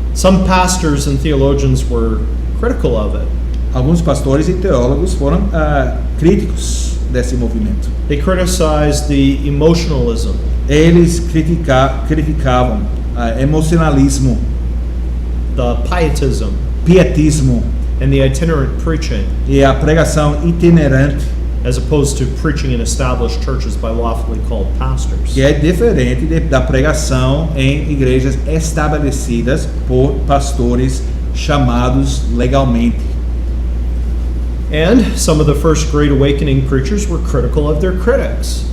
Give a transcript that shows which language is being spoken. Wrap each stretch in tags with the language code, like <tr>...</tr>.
<en>Some pastors and theologians were critical of it.</en> <pt>Alguns pastores e teólogos foram críticos desse movimento.</pt> <en>They criticized the emotionalism,</en> <pt>Eles criticavam emocionalismo,</pt> <en>the pietism,</en> <pt>pietismo</pt> <en>and the itinerant preaching,</en> <pt>e a pregação itinerante,</pt> <en>as opposed to preaching in established churches by lawfully called pastors.</en> <pt>que é diferente da pregação em igrejas estabelecidas por pastores chamados legalmente.</pt> <en>And some of the First Great Awakening preachers were critical of their critics.</en>